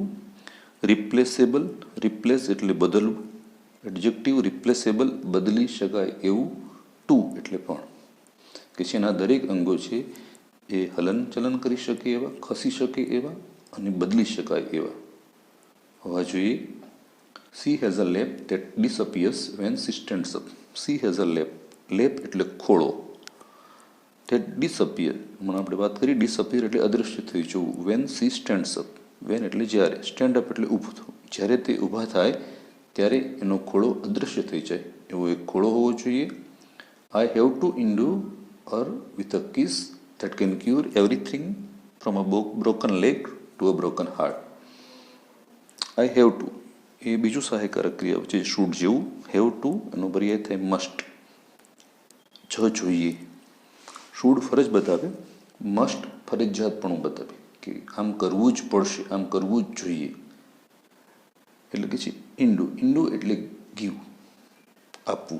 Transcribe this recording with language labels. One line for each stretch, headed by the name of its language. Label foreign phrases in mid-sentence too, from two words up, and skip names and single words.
Gujarati: રિપ્લેસેબલ, રિપ્લેસ એટલે બદલવું, એડજેક્ટિવ રિપ્લેસેબલ બદલી શકાય એવું. ટુ એટલે પણ, કે જેના દરેક અંગો છે એ હલન ચલન કરી શકે એવા, ખસી શકે એવા અને બદલી શકાય એવા હોવા જોઈએ.
English: She has a lap that disappears when she stands up. She has a lap.
Gujarati: લેપ એટલે ખોળો.
English: that disappear,
Gujarati: હમણાં આપણે વાત કરી, ડિસઅપિયર એટલે અદૃશ્ય થઈ જવું.
English: when she stands up, when
Gujarati: એટલે જ્યારે,
English: stand up
Gujarati: એટલે ઊભું થવું. જ્યારે તે ઊભા થાય ત્યારે એનો ખોળો અદૃશ્ય થઈ જાય એવો એક ખોળો હોવો જોઈએ.
English: I have to endure her with a kiss that can cure everything from a broken leg to a broken heart. I have to
Gujarati: એ બીજું સહાયકારક ક્રિયા છે શુડ જેવું.
English: have to
Gujarati: એનો પર્યાય થાય મસ્ટ, જોઈએ. શુડ ફરજ બતાવે, મસ્ટ ફરજિયાતપણું બતાવે કે આમ કરવું જ પડશે, આમ કરવું જ જોઈએ. એટલે કે છે ઇન્ડુ એટલે ગીવ, આપવું.